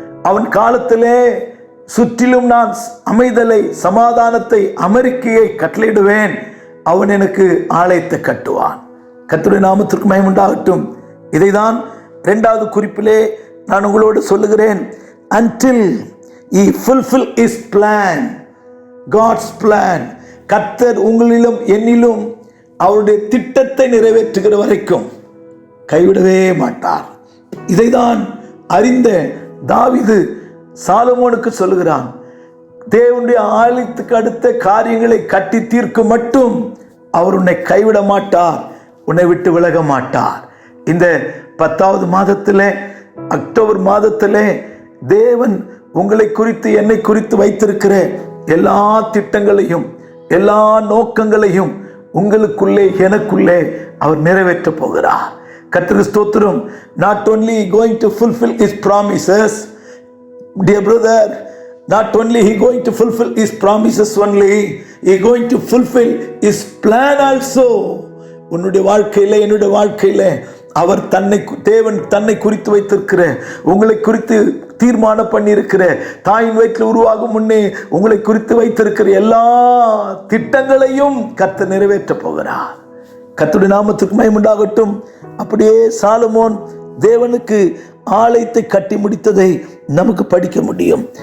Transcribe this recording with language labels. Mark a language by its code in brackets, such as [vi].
[ta] அவன் காலத்திலே சுற்றிலும் நான் அமைதலை, சமாதானத்தை, அமெரிக்கையை கட்டளையிடுவேன், அவன் எனக்கு ஆலயத்தை கட்டுவான். கர்த்தருடைய நாமத்திற்கு மகிமை உண்டாகட்டும். இதைதான் 2வது குறிப்பிலே நான் உங்களோடு சொல்லுகிறேன். [en] until he fulfill his plan, God's plan. [ta] கர்த்தர் உங்களிலும் என்னிலும் அவருடைய திட்டத்தை நிறைவேற்றுகிற வரைக்கும் கைவிடவே மாட்டார். இதைதான் அறிந்த தாவீது சாலமோனுக்கு சொல்லுகிறான், தேவனுடைய ஆலயத்துக்கு அடுத்த காரியங்களை கட்டி தீர்க்கும் மட்டும் அவர் உன்னை கைவிட மாட்டார், உன்னை விட்டு விலக மாட்டார். இந்த 10வது மாதத்திலே, அக்டோபர் மாதத்திலே தேவன் உங்களை குறித்து, என்னை குறித்து வைத்திருக்கிற எல்லா திட்டங்களையும், எல்லா நோக்கங்களையும் உங்களுக்குள்ளே, எனக்குள்ளே அவர் நிறைவேற்ற போகிறார். கர்த்தருக்கு ஸ்தோத்திரம். [en] not only going to fulfill his promises, dear brother, not only he going to fulfill his promises only, he going to fulfill his plan also. [ta] உன்னுடைய வாழ்க்கையில, என்னுடைய வாழ்க்கையில அவர் தேவன் தன்னை குறித்து வைத்திருக்கிற, உங்களை குறித்து தீர்மானம் பண்ணி இருக்கிற, தாயின் வயிற்றில் உருவாகும் முன்னே உங்களை குறித்து வைத்திருக்கிற எல்லா திட்டங்களையும் கர்த்தர் நிறைவேற்ற போகிறார். கர்த்தருடைய நாமத்துக்கு மகிமை உண்டாகட்டும். அப்படியே சாலமோன் தேவனுக்கு ஆலயத்தை கட்டி முடித்ததை நமக்கு படிக்க முடியும்.